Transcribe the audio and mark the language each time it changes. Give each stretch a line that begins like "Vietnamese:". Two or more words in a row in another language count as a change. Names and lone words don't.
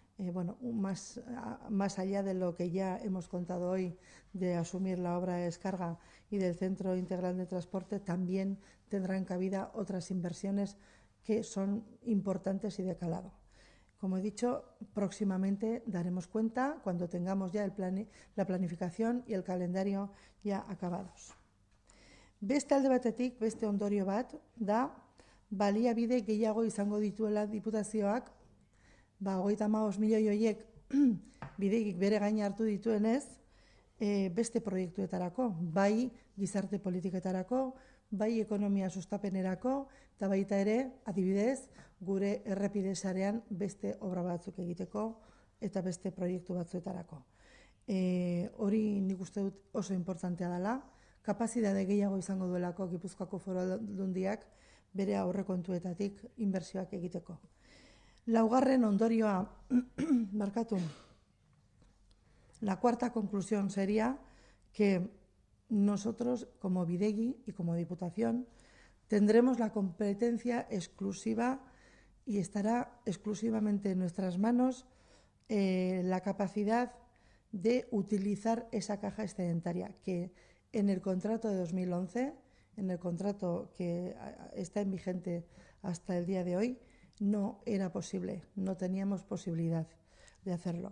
Spanish: más allá de lo que ya hemos contado hoy de asumir la obra de descarga y del Centro Integral de Transporte, también tendrán cabida otras inversiones que son importantes y de calado. Como he dicho, próximamente daremos cuenta cuando tengamos ya la planificación y el calendario ya acabados.
Basque: Beste alde batetik, beste ondorio bat da, baliabide gehiago izango dituela diputazioak, 35 milioi horiek Bidegik bere gain hartu dituenez, beste proiektuetarako, bai gizarte politiketarako, bai ekonomia sustapenerako, eta baita ere, adibidez, gure errepide sarean beste obra batzuk egiteko eta beste proiektu batzuetarako. Hori nik uste dut oso importantea dela, kapazitate gehiago izango duelako Gipuzkoako Foru Aldundiak bere aurrekontuetatik inbertsioak egiteko. Laugarren ondorioa, markatu,
Spanish: la cuarta conclusión sería que nosotros, como Bidegi y como Diputación, tendremos la competencia exclusiva y estará exclusivamente en nuestras manos la capacidad de utilizar esa caja excedentaria que en el contrato de 2011, en el contrato que está en vigente hasta el día de hoy, no era posible, no teníamos posibilidad de hacerlo.